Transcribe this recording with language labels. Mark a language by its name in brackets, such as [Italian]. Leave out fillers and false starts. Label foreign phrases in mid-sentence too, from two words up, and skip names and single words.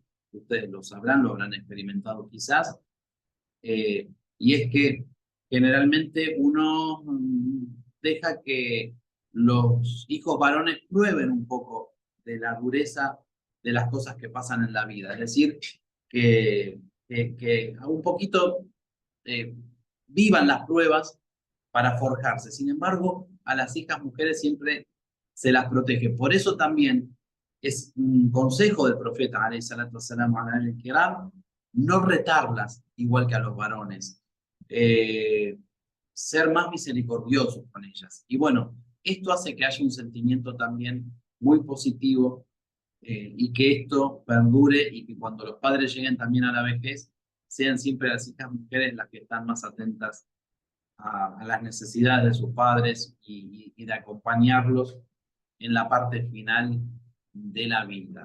[Spanish] Ustedes lo sabrán, lo habrán experimentado quizás. Y es que generalmente uno deja que los hijos varones prueben un poco de la dureza de las cosas que pasan en la vida. Es decir, que un poquito eh, vivan las pruebas para forjarse. Sin embargo, a las hijas mujeres siempre se las protege. Por eso también es un consejo del profeta, [Arabic] عليه الصلاة والسلام, [Spanish] no retarlas igual que a los varones, eh, ser más misericordiosos con ellas. Y bueno, esto hace que haya un sentimiento también muy positivo y que esto perdure y que cuando los padres lleguen también a la vejez, sean siempre las hijas mujeres las que están más atentas a las necesidades de sus padres y de acompañarlos en la parte final de la vida.